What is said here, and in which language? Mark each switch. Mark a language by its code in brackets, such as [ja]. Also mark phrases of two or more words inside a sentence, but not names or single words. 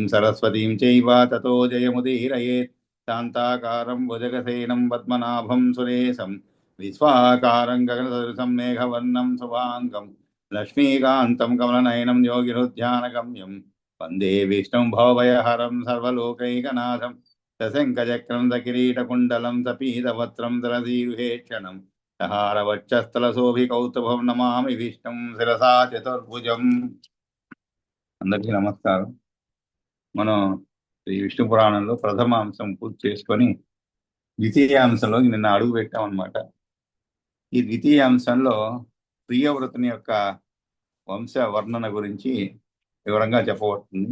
[sa] सरस्वतीं चैव ततो जयमुदीरयेत् शान्ताकारं भुजगसेनं पद्मनाभं सुरेशं विश्वाकारं गगनसदृशं मेघवर्णं शुभाङ्गं लक्ष्मीकान्तं कमलनयनं योगिरुध्यानगम्यं वन्दे विष्णुं भवभयहरं सर्वलोकैकनाथं सशङ्खचक्रं सकिरीटकुण्डलं सपीतवस्त्रं दरदीर्घेक्षणं हारवक्षస్థలశోభికౌస్తుభం నమామి విష్ణుం శిరసా చతుర్భుజం. [te] అందరికీ నమస్కారం. మనం ఈ విష్ణు పురాణంలో ప్రథమ అంశం పూర్తి చేసుకొని ద్వితీయ అంశంలోకి నిన్న అడుగు పెట్టామన్నమాట. ఈ ద్వితీయ అంశంలో ప్రియవ్రతుని యొక్క వంశ వర్ణన గురించి వివరంగా చెప్పబడుతుంది.